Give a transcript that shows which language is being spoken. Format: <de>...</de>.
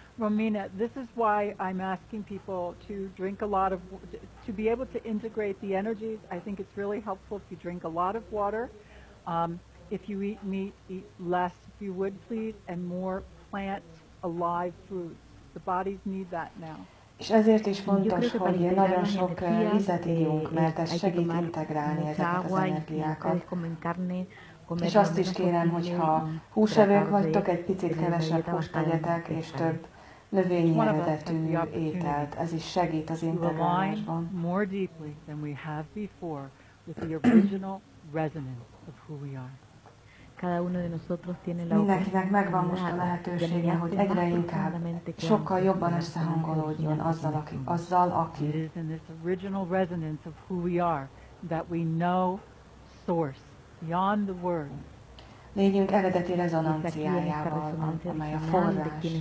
<en>Romina, this is why I'm asking people to drink a lot of, to be able to integrate the energies. I think it's really helpful if you drink a lot of water. If you eat meat, eat less, if you would please, and more plant, alive foods. The bodies need that now.</en> <hu>És ezért is fontos, hogy nagyon sok vizet ígyunk, mert ez segít integrálni ezeket az energiákat. És azt is kérem, hogy ha húsevők vagytok, egy picit kevesebb húst tegyetek, és több növényi eredetű ételt. Ez is segít az integrálásban.</hu> <en>More deeply than we have before with the original resonance of who we are.</en> <es>Cada uno de nosotros tiene la</es> <hu>Mindenkinek megvan most a lehetősége, hogy egyre inkább, sokkal jobban összehangolódjon azzal, aki.</hu> <en>It is in this original resonance of who we are that we know source beyond the word.</en> <hu>Lényünk eredeti rezonanciájával, amely a forrás.</hu>